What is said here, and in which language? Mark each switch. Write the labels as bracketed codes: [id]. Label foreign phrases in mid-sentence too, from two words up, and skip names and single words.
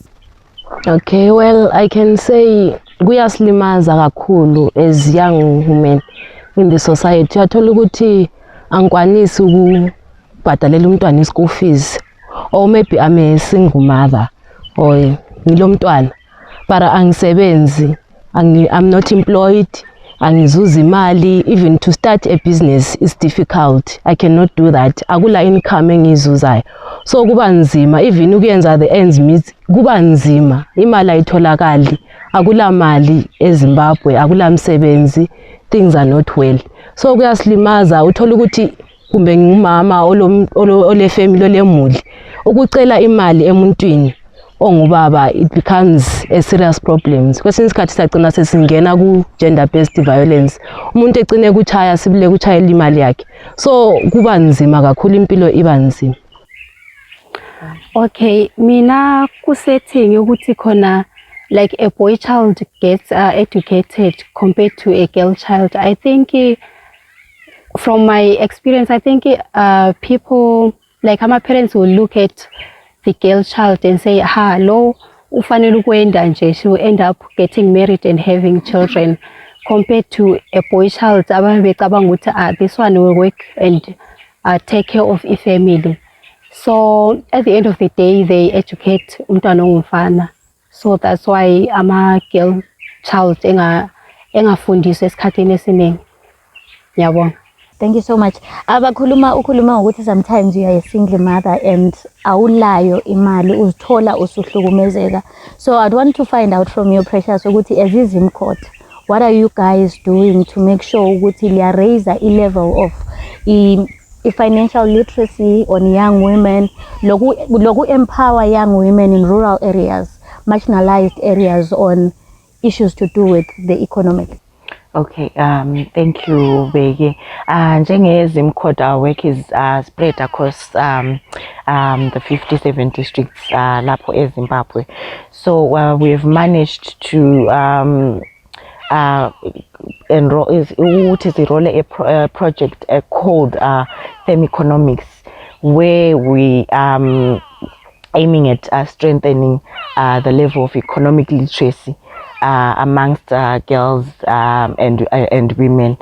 [en] Okay, well, I can say [nd] kuyasilimaza kakhulu [en] as young women in the society. [nd] Uyathola ukuthi angikwanisi ukubhadalela umntwana [en] school fees, or maybe I'm a single mother or [nd] ngilomntwana para angisebenzi, [en] I'm not employed, [nd] angizuza imali. [en] Even to start a business is difficult. I cannot do that. [nd] Akula income engizuzayo, so kuba nzima. Even ukuyenza [en] the ends meet [nd] kuba nzima, imali ayitholakali, akula mali eZimbabwe, akula msebenzi, [en] things are not well. [nd] So kuyasilimaza. Uthola ukuthi kumbe ngumama ole family olemuli ukucela imali emuntwini ongubaba, [en] it becomes a serious problem. [nd] Kwesinye isikhathi sagcina sesingena ku [en] gender based violence, [nd] umuntu egcine kuchaya sibile kuchayela imali yakhe, so kuba nzima kakhulu, impilo iba nzima. [en] Okay, [nd] mina kusetting ukuthi khona [en] like a boy child gets educated compared to a girl child. I think from my experience, I think people like my parents will look at the girl child and say, ha, [nd] lo ufanele ukwenda nje, [en] she will end up getting married and having children, compared to a boy child [nd] ababecabanga ukuthi [en] this one will work and take care of a family. So at the end of the day, they educate [nd] umntwana ongumfana. [en] So that's why ama girl child [nd] engafundiswa esikhathini esiningi. Yabona. [en] Thank you so much. [nd] Ukhuluma ukuthi [en] sometimes you are a single mother and [nd] awulayo imali, uzithola usuhlukumezeka. [en] So I'd want to find out from you, Precious, ukuthi as izimkhot, what are you guys doing to make sure ukuthi liya raise a level of financial literacy on young women, loku empower young women in rural areas, marginalized areas, on issues to do with the economic? Okay, thank you, Bege. Njengezimkhot, our work is spread across the 57 districts [nd] lapho eZimbabwe. [en] So we've managed to enroll a project called Fem Economics, where we aiming at strengthening the level of economic literacy amongst girls and women.